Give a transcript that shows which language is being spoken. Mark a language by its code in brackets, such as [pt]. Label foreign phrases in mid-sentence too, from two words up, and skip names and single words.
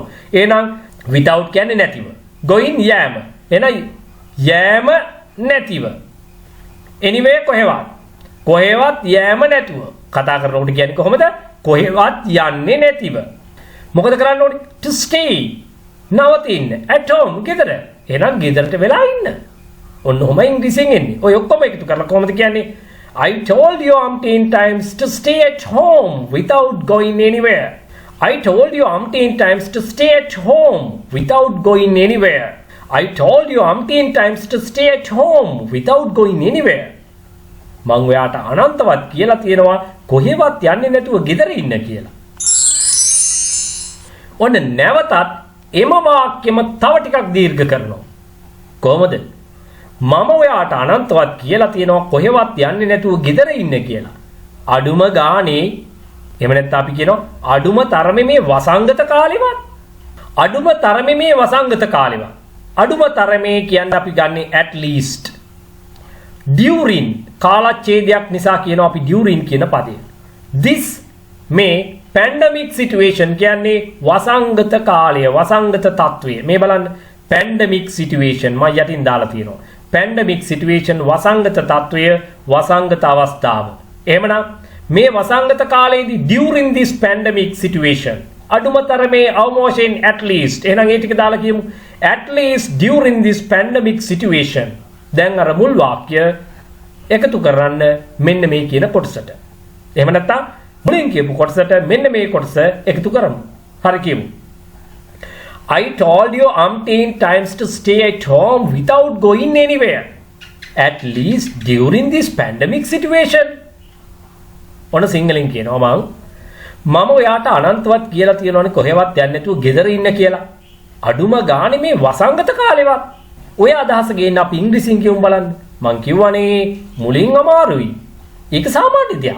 [si] එහෙනම් without කියන්නේ නැතිව. going යෑම. එහෙනම් යෑම නැතිව. anyway කොහෙවත්. කොහෙවත් යෑම නැතුව. කතා කරනකොට කියන්නේ කොහොමද? කොහෙවත් යන්නේ නැතිව. මොකද කරන්න ඕනේ? [en] to stay. [si] නවතින්න. [en] at home [si] ගෙදර. එහෙනම් ගෙදරට වෙලා ඉන්න. ඔන්න ඔහම ඉංග්‍රීසියෙන් එන්නේ. ඔය ඔක්කොම එකතු කරලා කොහොමද කියන්නේ? [en] I told you umpteen times to stay at home without going anywhere. I told you umpteen times to stay at home without going anywhere. I told you umpteen times to stay at home without going anywhere. [si] මං ඔයාට අනන්තවත් කියලා තියෙනවා කොහෙවත් යන්නේ නැතුව ගෙදර ඉන්න කියලා. ඔන්න නැවතත් එම වාක්‍යෙම තව ටිකක් දීර්ඝ කරනවා. කොහොමද? මම ඔයාට අනන්තවත් කියලා තියෙනවා කොහෙවත් යන්නේ නැතුව ගෙදර ඉන්න කියලා. අඩුම ගානේ එහෙම නැත්නම් අපි කියනවා අඩුම තරමේ මේ වසංගත කාලෙවත්. අඩුම තරමේ මේ වසංගත කාලෙවත්. අඩුම තරමේ කියන්නේ අපි ගන්නේ [en] at least. [si] during කාලච්ඡේදයක් නිසා කියනවා අපි during කියන පදය. this මේ [en] pandemic situation [si] කියන්නේ වසංගත කාලය, වසංගත තත්වය. මේ බලන්න [en] pandemic situation [si] මම යටින් දාලා තියෙනවා. [en] pandemic situation [si] වසංගත තත්වය, වසංගත අවස්ථාව. එහෙමනම් මේ වසංගත කාලයේදී [en] during this pandemic situation [si] අඩුම තරමේ අවමෝෂයෙන් [en] at least [si] එහෙනම් ඒ ටික දාලා කියමු. [en] at least during this pandemic situation. [si] දැන් අර මුල් වාක්‍ය එකතු කරන්න මෙන්න මේ කියන කොටසට. එහෙම නැත්නම් මුලින් කියපු කොටසට මෙන්න මේ කොටස එකතු කරමු. හරි කියමු. [en] I told you umpteen times to stay at home without going anywhere. At least during this pandemic situation. [si] ඔන්න සිංහලෙන් කියනවා මම ඔයාට අනන්තවත් කියලා තියෙනවනේ කොහෙවත් යන්නේ නැතුව ගෙදර ඉන්න කියලා. අඩුම ගානේ මේ වසංගත කාලෙවත්. ඔය අදහස ගේන්න අපි ඉංග්‍රීසියෙන් කියමු බලන්න. මං කිව්වනේ මුලින් අමාරුයි. ඒක සාමාන්‍ය දෙයක්.